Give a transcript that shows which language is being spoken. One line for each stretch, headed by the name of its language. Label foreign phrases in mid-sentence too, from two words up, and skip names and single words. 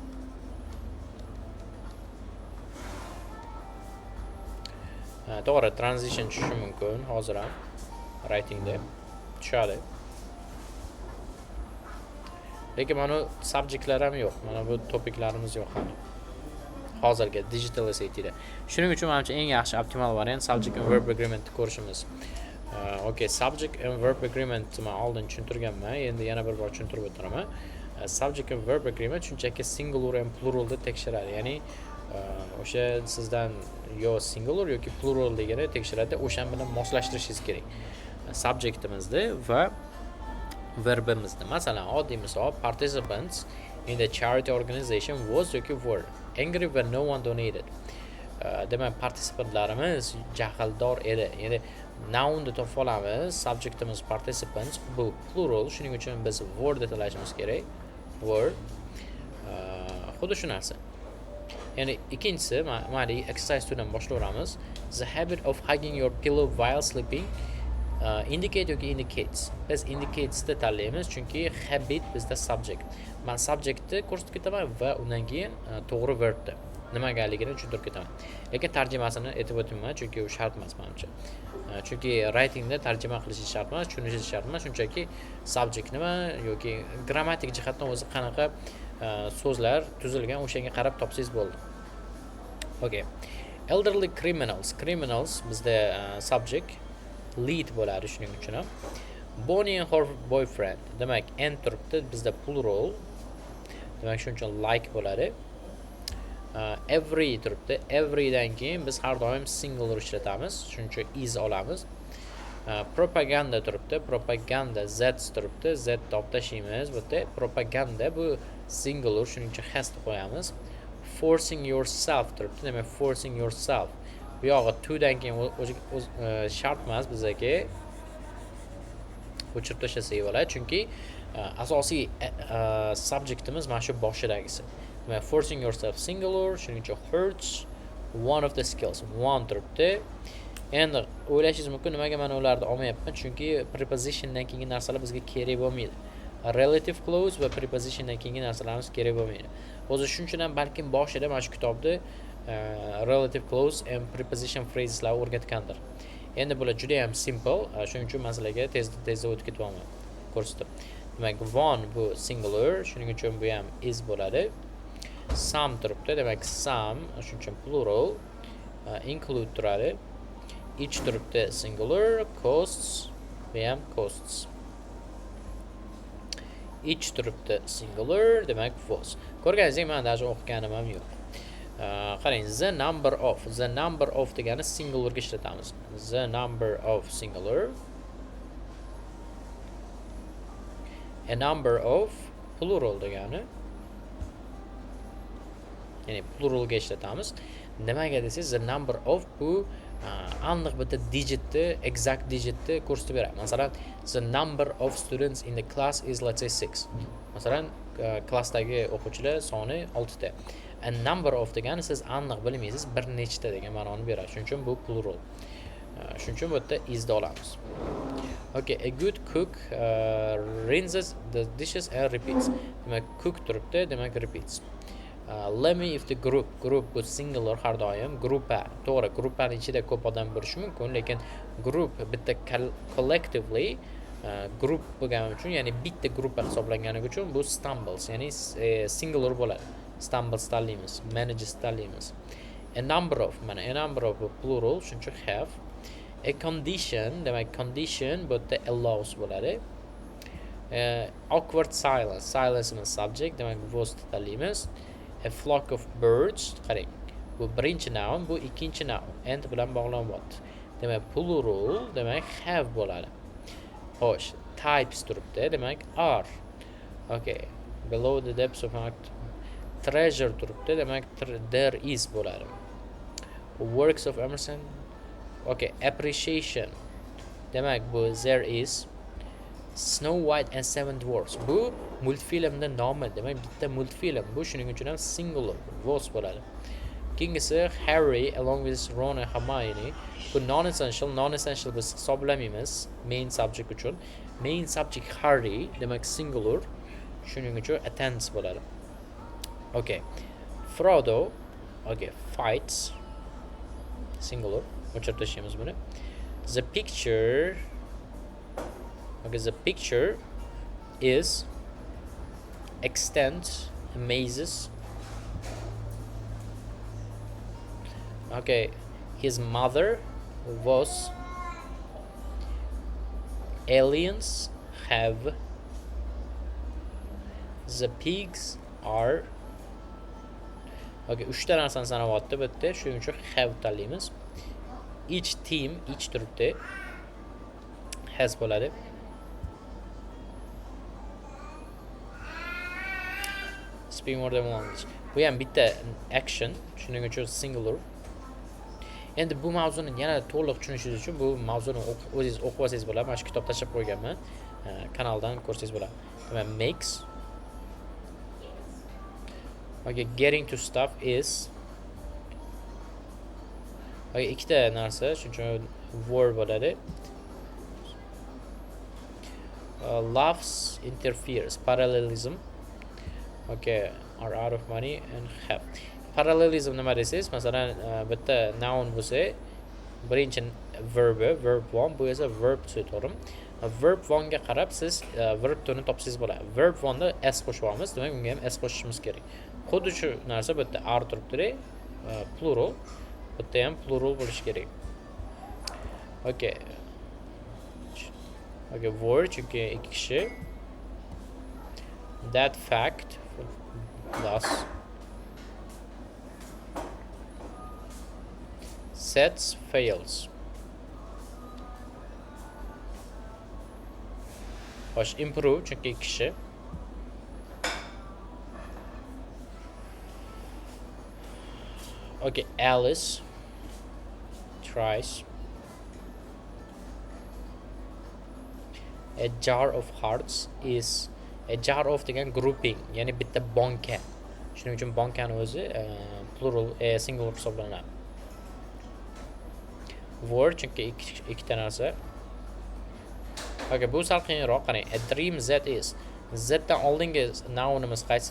Uzbek: To'g'ri, transition tushishi mumkin hozir ham writingda tushadi. Lekin mana subjectlar ham yo'q. Mana bu topiklarimiz yo'q hali. Hozirgi digital SAT'da. Shuning uchun menimcha eng yaxshi optimal variant
English: subject and verb agreement
Uzbek: ko'rishimiz. Okay,
English: subject and verb agreement
Uzbek: men oldin tushuntirganman. Endi yana bir bor tushuntirib o'tiraman.
English: Subject and verb agreement
Uzbek: shunchaki
English: singular and pluralda
Uzbek: tekshiradi. Ya'ni o'sha sizdan yo singular yoki plural degani tekshiradi. O'shan bilan moslashtirishingiz kerak. Subjectimizni va verbimizni. Masalan, oddiy misol,
English: participants in the charity organization was yoki were angry when no one donated.
Uzbek: Demak, participantlarimiz jahldor edi. Ya'ni nounni topib olamiz. Subjectimiz participants, bu plural, shuning uchun biz were deb tanlashimiz kerak. Were. Xuddi shu narsa. Ya'ni ikkinchisi, mana exercise 2 dan boshlayveramiz.
English: The habit of hugging your pillow while sleeping indicate yoki indicates.
Uzbek: Biz indicates ni tanlaymiz chunki habit bizda subject. Men subjectni ko'rsatib ketaman va undan keyin to'g'ri verbni nimagaligini tushuntirib ketaman. Lekin tarjimasini aytib o'tmayman chunki u shart emas menimcha. Chunki writingda tarjima qilish shart emas, tushunish shart emas, shunchaki subject nima yoki grammatik jihatdan o'zi qanaqa so'zlar tuzilgan o'shanga qarab topsangiz bo'ldi.
English: Okay. Elderly criminals.
Uzbek: Criminals bizda
English: subject lead
Uzbek: bo'ladi shuning uchun ham.
English: Bonnie and her boyfriend.
Uzbek: Demak, and turibdi bizda plural. Demak, shuning uchun like bo'ladi. Every turibdi. Every dan keyin biz har doim singular ishlatamiz. Shuning uchun is olamiz. Propaganda turibdi. Propaganda z turibdi. Z olib tashlaymiz. Bu yerda propaganda bu singular, shuning uchun has deb qo'yamiz.
English: Forcing yourself
Uzbek: turibdi. Demak,
English: forcing yourself.
Uzbek: Bu yog'i to dan keyin shart emas bizga o'chirib tashlasak bo'ladi, chunki asosiy subjectimiz mana shu boshidagisi. Demak,
English: forcing yourself singular,
Uzbek: shuning uchun
English: hurts one of the skills.
Uzbek: One turibdi. Endi o'ylashingiz mumkin, nimaga men ularni olmayapman? Chunki prepositiondan keyingi narsalar bizga kerak bo'lmaydi.
English: Relative clause
Uzbek: va prepositiondan keyingi narsalarimiz kerak bo'lmaydi. O'zi shuning uchun ham balkim boshida mana shu kitobda
English: relative clause and preposition phraseslar
Uzbek: o'rgatgandir. Endi bular juda ham simple, shuning uchun masalaga tezda o'tib ketaman. Ko'rsatib. Demak, one bu singular, shuning uchun bu ham is bo'ladi. Some turibdi, demak some, shuning uchun plural, include turadi. Each turibdi singular, costs, bu ham costs. Each turibdi singular, demak was. Ko'rganingizdek, men даже o'qiganim ham yo'q. Qarang,
English: the number of
Uzbek: degani singular ga ishlatamiz.
English: The number of singular. A number of plural degani.
Uzbek: Ya'ni plural ga ishlatamiz. Nimaga desangiz, the number of bu aniq bitta digitni,
English: exact digitni
Uzbek: ko'rsatib beradi. Masalan,
English: the number of students in the class is let's say 6.
Uzbek: Masalan, klassdagi o'quvchilar soni 6 ta.
English: A number of
Uzbek: degani siz aniq bilmaysiz bir nechta degan ma'noni beradi. Shuning uchun bu plural. Shuning uchun bu yerda is'da olamiz.
English: Okay, a good cook rinses the dishes and repeats.
Uzbek: Demak, cook turibdi, demak repeats.
English: Let me if the group
Uzbek: bu singular har doim, gruppa. To'g'ri, gruppaning ichida ko'p odam bo'lishi mumkin, lekin group bitta
English: collectively group
Uzbek: bo'lgani uchun, ya'ni bitta gruppa hisoblangani uchun bu stumbles, ya'ni singular bo'ladi. Stumbles tanlaymiz, manages tanlaymiz.
English: A number of, mana a number of plural,
Uzbek: shuning uchun have.
English: A condition,
Uzbek: demak condition bu yerda allows bo'ladi.
English: Awkward silence, silence means subject, demak was tanlaymiz. A flock of birds,
Uzbek: qarang. Bu birinchi noun, bu ikkinchi noun. And bilan bog'lanyapti. Demak plural, demak have bo'ladi. Xo'sh, types turibdi, demak are.
English: Okay. Below the depths of act. Treasure
Uzbek: turibdi, demak
English: there is bo'ladi. Works of Emerson. Okay, appreciation.
Uzbek: Demak bu
English: there is. Snow White and Seven Dwarfs.
Uzbek: Bu multfilmda nomi, demak bitta multfilm. Bu shuning uchun ham singular was bo'ladi.
English: Keyingisi Harry along with Ron and Hermione.
Uzbek: Bu non-essential biz hisoblamaymiz
English: main subject
Uzbek: uchun.
English: Main subject Harry,
Uzbek: demak singular. Shuning uchun attends bo'ladi. Okay.
English: Frodo, okay, fights singular.
Uzbek: O'chirib tashlaymiz buni.
English: The picture, okay, the picture is extends, amazes. Okay, his mother was. Aliens have. The pigs are.
Uzbek: Okay, 3 ta narsani sanayapti bu yerda, shuning uchun have tanlaymiz. Each team, each turibdi. Has bo'ladi.
English: Speak more than one language.
Uzbek: Bu ham bitta action, shuning uchun singular. Endi bu mavzuni yana to'liq tushunishingiz uchun bu mavzuni o'zingiz o'qib olsangiz bo'ladi. Mana shu kitob tashlab qo'yganman. Kanaldan ko'rsangiz bo'ladi. Demak,
English: makes. Okay, getting to stuff is.
Uzbek: Okay, ikkita narsa, shuning uchun verb bo'ladi.
English: Loves, interferes, parallelism. Okay, are out of money and have.
Uzbek: Parallelism nima desangiz, masalan, bitta noun bo'lsa, birinchi verb 1, bu esa verb 2, to'g'rimi? Verb 1 ga qarab siz verb 2 ni topsangiz bo'ladi. Verb 1 da s qo'shib olamiz, demak bunga ham s qo'shishimiz kerak. Xuddi shu narsa bu yerda are turibdi, plural. Bu yerda ham plural bo'lishi kerak. Okay. Okay, word chunki ikki kishi.
English: That fact thus sets fails.
Uzbek: Xo'sh, improve chunki ikki kishi.
English: Okay, Alice tries. A jar of hearts is. A jar of
Uzbek: degan grouping, ya'ni bitta banka. Shuning uchun bankani o'zi plural, singular hisoblanadi. Word chunki ikkita narsa. Okay, bu sal qiyinroq. Qarang,
English: a dream that is.
Uzbek: Z dan oldingi nounimiz qaysi?